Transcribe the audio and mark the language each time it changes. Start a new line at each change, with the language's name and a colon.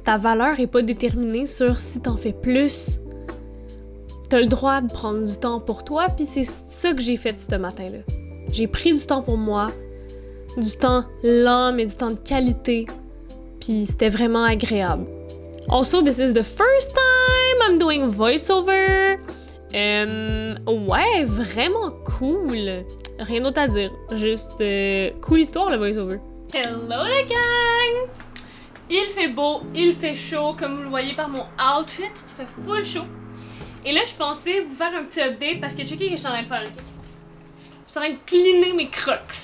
French: Ta valeur est pas déterminée sur si t'en fais plus. T'as le droit de prendre du temps pour toi, puis c'est ça que j'ai fait ce matin-là. J'ai pris du temps pour moi, du temps lent, mais du temps de qualité, puis c'était vraiment agréable.
English: Also, this is the first time I'm doing voiceover.
French: Ouais, vraiment cool. Rien d'autre à dire, juste cool histoire le voiceover. Hello les gang! Il fait beau, il fait chaud, comme vous le voyez par mon outfit, il fait full chaud. Et là, je pensais vous faire un petit update parce que checkez ce que je suis en train de faire. Je suis en train de cleaner mes crocs.